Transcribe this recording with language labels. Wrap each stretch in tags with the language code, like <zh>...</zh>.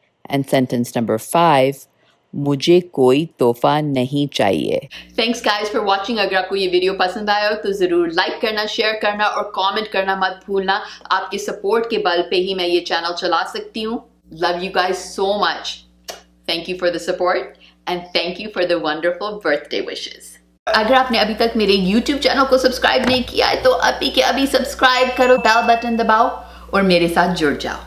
<hi>And sentence number 5, मुझे कोई तोहफा नहीं चाहिए।</hi> <en>Thanks guys for watching.</en> <hi>अगर आपको ये वीडियो पसंद आया हो तो जरूर लाइक करना, शेयर करना और कमेंट करना मत भूलना। आपके सपोर्ट के बल पे ही मैं ये चैनल चला सकती हूँ।</hi> <en>Love you guys so much. Thank you for the support and thank you for the wonderful birthday wishes.</en> <hi>अगर आपने अभी तक मेरे YouTube चैनल को सब्सक्राइब नहीं किया है तो अभी के अभी सब्सक्राइब करो, बेल बटन दबाओ और मेरे साथ जुड़ जाओ।</hi>